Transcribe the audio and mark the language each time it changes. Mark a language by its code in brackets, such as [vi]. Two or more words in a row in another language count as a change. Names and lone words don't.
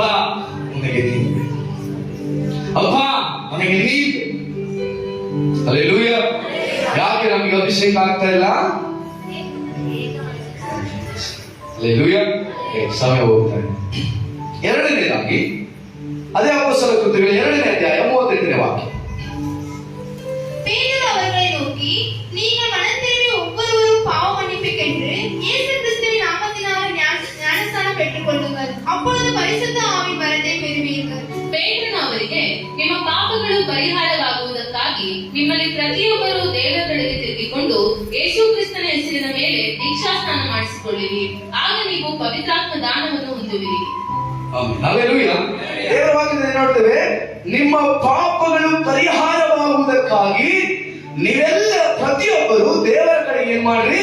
[kn] ನನಗೆ ನೀನು ಬೇಕು ಅಪ್ಪ, ನನಗೆ ನೀನು ಬೇಕು. ಹಲ್ಲೆಲೂಯಾ. ಯಾಕೆ ನಮಗೆ ಅಭಿಷೇಕ ಆಗ್ತಾ ಇಲ್ಲ? ಹಲ್ಲೆಲೂಯಾ. ಸಮಯ ಹೋಗ್ತಾರೆ. ಎರಡನೇದಾಗಿ ಅದೇ ಅಪೊಸ್ತಲ ಕೃತ್ಯಗಳು 2ನೇ ಅಧ್ಯಾಯ 38ನೇ ವಾಕ್ಯ. [ta] பேதுரு அவர்களை நோக்கி, நீங்கள் மனம் திரும்பி ஒவ்வொருவரும் பாவ மன்னிப்புக்கென்று இயேசு கிறிஸ்துவின் நாமத்தினால் ஞானஸ்நானம் பெற்றுக் கொள்ளுங்கள். அப்பொழுது பரிசுத்த ஆவியின் வரத்தை பெறுவீர்கள். [kn] ಪೇತ್ರನು ಅವರಿಗೆ, ನಿಮ್ಮ ಪಾಪಗಳು ಪರಿಹಾರವಾಗುವುದಕ್ಕಾಗಿ ನಿಮ್ಮಲ್ಲಿ ಪ್ರತಿಯೊಬ್ಬರು ದೇವರ ಕಡೆಗೆ ತಿರುಗಿಕೊಂಡು ಯೇಸು ಕ್ರಿಸ್ತನ ಹೆಸರಿನ ಮೇಲೆ ದೀಕ್ಷಾಸ್ನಾನ ಮಾಡಿಸಿಕೊಳ್ಳಿರಿ, ಆಗ ನೀವು ಪವಿತ್ರಾತ್ಮ ದಾನವನ್ನು ಹೊಂದುವಿರಿ. ಆಮೆನ್. ಹಲ್ಲೆಲೂಯಾ. ದೇವರ ವಾಕ್ಯದಲ್ಲಿ ನೋಡ್ತೇವೆ, ನಿಮ್ಮ ಪಾಪಗಳು ಪರಿಹಾರವಾಗುವುದಕ್ಕಾಗಿ ನೀವೆಲ್ಲ ಪ್ರತಿಯೊಬ್ಬರು ದೇವರ ಕಡೆಗೆ ಏನ್ ಮಾಡ್ರಿ?